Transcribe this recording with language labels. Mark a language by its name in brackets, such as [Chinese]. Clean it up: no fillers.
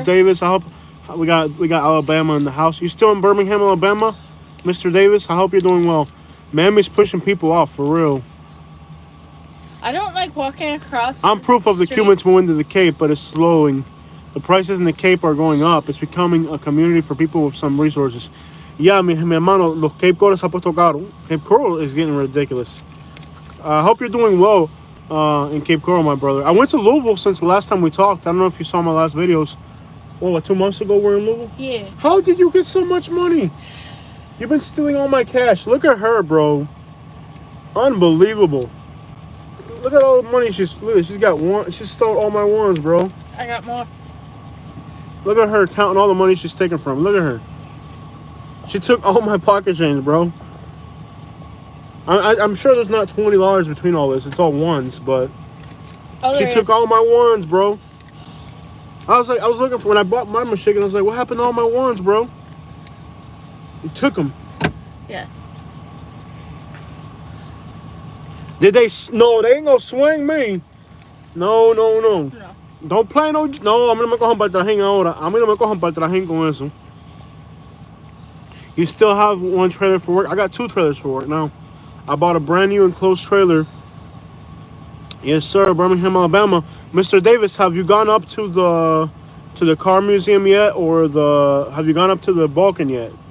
[English] up, Davis? I hope we got Alabama in the house. You still in Birmingham, Alabama, Mr. Davis? I hope you're doing well. Miami's pushing people off for real. I don't like walking across. I'm proof of the Cubans move into the Cape, but it's slowing. The prices in the Cape are going up. It's becoming a community for people with some resources. [Spanish] Yeah, mi hermano, los Cape Coral se ha puesto caro. [English] Cape Coral is getting ridiculous. I hope you're doing well in Cape Coral, my brother. I went to Louisville since the last time we talked. I don't know if you saw my last videos. What, 2 months ago we're in Louisville? Yeah. How did you get so much money? You've been stealing all my cash. Look at her, bro. Unbelievable. Look at all the money she's got. She stole all my ones, bro. I got more. Look at her counting all the money she's taken from. Look at her. She took all my pocket change, bro. I'm sure there's not $20 between all this. It's all ones, but she took all my ones, bro. I was looking for when I bought my McChicken. I was like, what happened to all my ones, bro? You took them. Yeah. Did they? No, they ain't gonna swing me. No. No. Don't play no. [Spanish] No, a mí no me cojan para el trajín ahora. A mí no me cojan para el trajín con eso. [English] You still have one trailer for work? I got 2 trailers for work now. I bought a brand new enclosed trailer. Yes, sir, Birmingham, Alabama. Mr. Davis, have you gone up to the car museum yet, or have you gone up to the Balkan yet?